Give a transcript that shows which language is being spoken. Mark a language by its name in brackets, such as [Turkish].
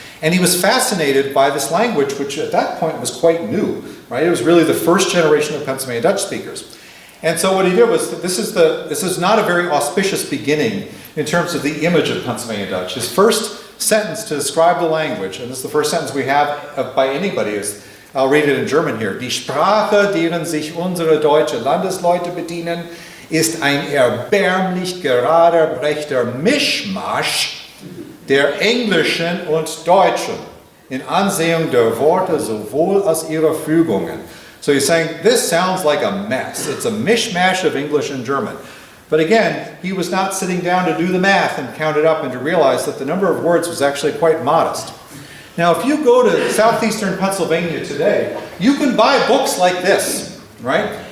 [English] And he was fascinated by this language, which at that point was quite new, right? It was really the first generation of Pennsylvania Dutch speakers. And so what he did was, this is not a very auspicious beginning in terms of the image of Pennsylvania Dutch. His first sentence to describe the language, and this is the first sentence we have by anybody, is, I'll read it in German here. [German] Die Sprache, deren sich unsere deutsche Landesleute bedienen, ist ein erbärmlich gerader, rechter Mischmasch der englischen und deutschen in Ansehung der Worte sowohl als ihrer Fügungen. [English] So he's saying, this sounds like a mess. It's a mishmash of English and German. But again, he was not sitting down to do the math and count it up and to realize that the number of words was actually quite modest. Now, if you go to southeastern Pennsylvania today, you can buy books like this, right?